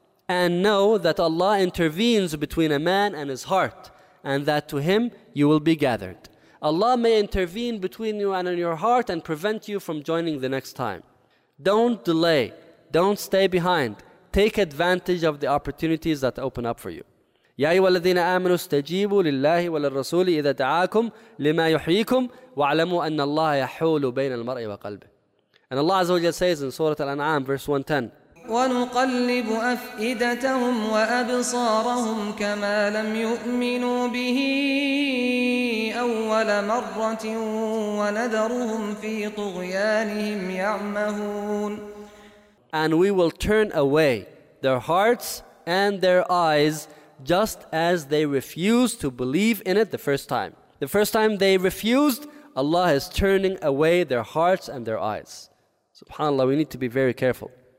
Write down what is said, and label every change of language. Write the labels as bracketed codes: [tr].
[en] And know that Allah intervenes between a man and his heart, and that to Him you will be gathered. Allah may intervene between you and in your heart and prevent you from joining the next time. Don't delay. Don't stay behind. Take advantage of the opportunities that open up for you. [ar] يا أيها الذين آمنوا استجيبوا لله وللرسول إذا دعاكم لما يحييكم واعلموا أن الله يحول بين المرء وقلبه. [en] And Allah عز وجل says in Surah Al-An'am verse 110, [ar] ونقلب أفئدتهم وأبصارهم كما لم يؤمنوا به أول مرة ونذرهم في طغيانهم يعمهون. [en] And we will turn away their hearts and their eyes just as they refused to believe in it the first time. The first time they refused, Allah is turning away their hearts and their eyes. SubhanAllah, we need to be very careful.